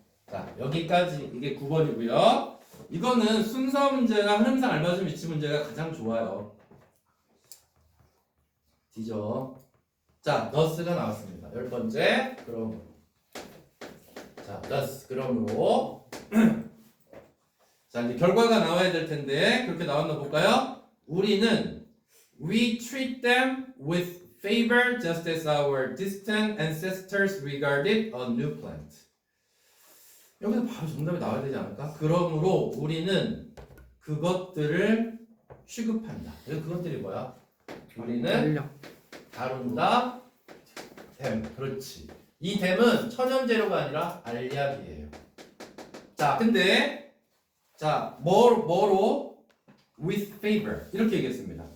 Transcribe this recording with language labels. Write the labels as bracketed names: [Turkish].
[Korean] 자, 여기까지 이게 9번이고요. 이거는 순서 문제나 흐름상 알맞은 위치 문제가 가장 좋아요. 뒤져. 자, thus가 나왔습니다. 10번째. 그럼 자, thus 그러므로 자, 이제 결과가 나와야 될 텐데 그렇게 나왔나 볼까요? 우리는 [English] we treat them with favor just as our distant ancestors regarded a new plant. [Korean] 여기서 바로 정답이 나와야 되지 않을까? 그러므로 우리는 그것들을 취급한다. 그것들이 뭐야? 우리는 알약. 다룬다. 됨. 그렇지. 이 댐은 천연 재료가 아니라 알약이에요. 자, 근데 자, 뭐로 [English] with favor [Korean] 이렇게 얘기했습니다.